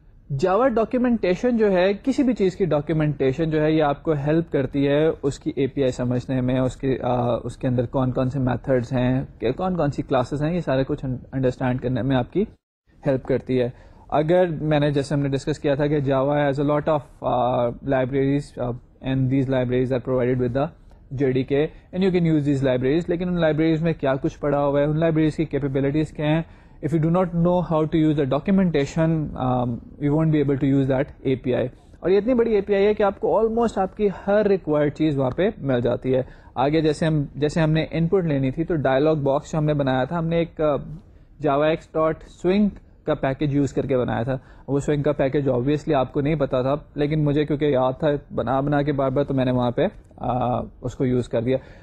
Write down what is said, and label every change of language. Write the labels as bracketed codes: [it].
[ur] جاوا documentation جو ہے, کسی بھی چیز کی ڈاکیومنٹیشن جو ہے, یہ آپ کو ہیلپ کرتی ہے اس کی اے پی آئی سمجھنے میں, اس کے اندر کون کون سے میتھڈز ہیں, کون کون سی کلاسز ہیں, یہ سارے کچھ انڈرسٹینڈ کرنے میں آپ کی ہیلپ کرتی ہے. اگر میں نے جیسے ہم نے ڈسکس کیا تھا کہ [en] Java has a lot of libraries and these libraries [ur] are provided with the JDK and you can use these libraries, لیکن ان لائبریریز میں کیا کچھ پڑا ہوا ہے, ان لائبریریز کی کیپیبلٹیز کیا ہیں. [en] If you do not know how to use the documentation, you won't be able to use that API. [ur] اور یہ اتنی بڑی اے پی آئی ہے کہ آپ کو آلموسٹ آپ کی ہر ریکوائرڈ چیز وہاں پہ مل جاتی ہے. آگے جیسے ہم نے ان پٹ لینی تھی, تو ڈائلاگ باکس جو ہم نے بنایا تھا, ہم نے ایک javax.swing کا پیکج یوز کر کے بنایا تھا. وہ سوئنگ کا پیکج آبویسلی آپ کو نہیں پتا تھا, لیکن مجھے کیونکہ یاد تھا بنا کے بار تو میں نے وہاں پہ اس کو یوز کر دیا.